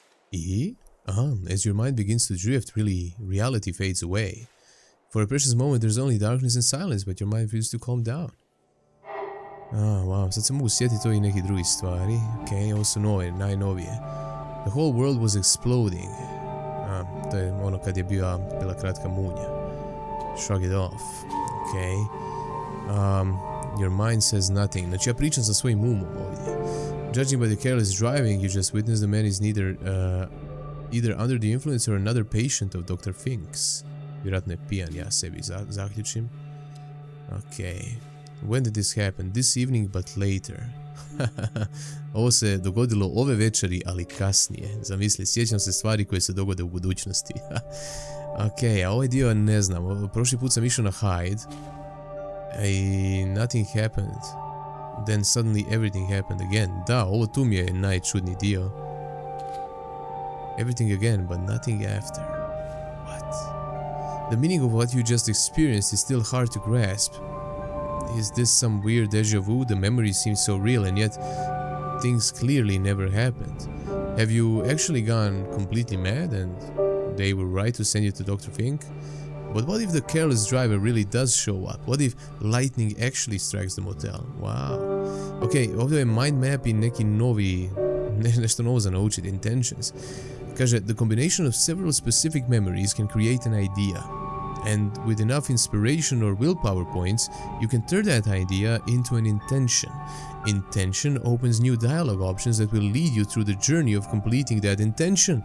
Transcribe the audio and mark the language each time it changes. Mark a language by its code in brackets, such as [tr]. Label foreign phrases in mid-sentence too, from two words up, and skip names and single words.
[en] I? As your mind begins to drift, reality fades away. For a precious moment there's only darkness and silence, but your mind feels to calm down. [hr] Wow, sad se mogu sjetiti ovih nekih drugih stvari. Ok, ovo su nove, najnovije. [en] The whole world was exploding. [hr] To je ono kad je bila kratka munja. [en] Shrug it off. Ok. Your mind says nothing. [hr] Znači ja pričam sa svojim umom ovdje. [en] Judging by the careless driving, you just witness the man is either under the influence or another patient of Dr. Fink's. [hr] Vjerojatno je pijan, ja sebi zaključim. [en] Ok. When did this happen? This evening, but later. [hr] Ovo se dogodilo ove večeri, ali kasnije. Zamisli, sjećam se stvari koje se dogode u budućnosti. Ok, a ovaj dio ne znam. Prošli put sam išao na Hyde. [en] I nothing happened. Then suddenly everything happened again. [hr] Da, ovo tu mi je najčudniji dio. [en] Everything again, but nothing after. What? The meaning of what you just experienced is still hard to grasp. Is this some weird deja vu? The memory seems so real and yet things clearly never happened. Have you actually gone completely mad and they were right to send you to Dr. Fink? But what if the careless driver really does show up? What if lightning actually strikes the motel? Wow. [hr] Ok, ovdje je [en] mind map [hr] i neki novi, nešto novo za naučiti, intentions. Kaže, [en] the combination of several specific memories can create an idea. And with enough inspiration or willpower points, you can turn that idea into an intention. Intention opens new dialogue options that will lead you through the journey of completing that intention.